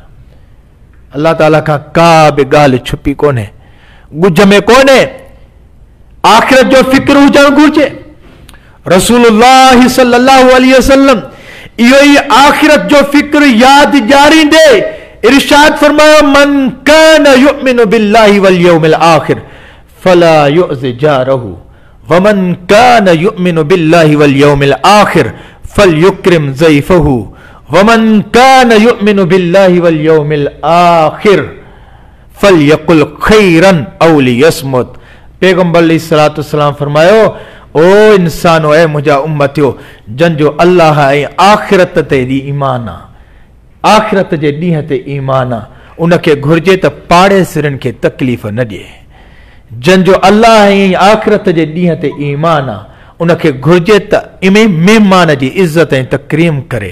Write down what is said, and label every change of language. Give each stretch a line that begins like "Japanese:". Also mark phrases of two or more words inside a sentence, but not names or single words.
Sindhi: अल्लाह ताला खां का बि ॻाल्हि छुपी कोन्हे, ॻुझ में कोन्हे। आख़िरत जो फिक्र हुजणु घुरिजे। रसूलुल्लाह
Arabic: صلى الله عليه وسلم
Sindhi: इहो ई आख़िरत जो फिक्र यादि ॾियारींदे इरशाद फरमायो,
Arabic: من كان يؤمن بالله واليوم الآخر فلا يؤذ جاره ومن كان يؤمن بالله واليوم الآخر فليكرم ضيفه ومن كان يؤمن بالله واليوم الآخر فليقل خيرا أو ليصمت.
Sindhi: पैगंबर
Arabic: عليه الصلاة والسلام
Sindhi: फरमायो, ओ इंसानो, ऐ मुंहिंजा उम्मतियो, जन जो अल्लाह ऐं आख़िरत ते ईमान आहे, आख़िरत जे ॾींहं ते ईमान आहे, उनखे घुर्जे त पाड़े सिरनि खे तकलीफ़ न ॾिए। जन जो अल्लाह ऐं आख़िरत जे ॾींहं ते ईमान आहे, उनखे घुर्जे त महिमान जी इज़त ऐं तकरीम करे।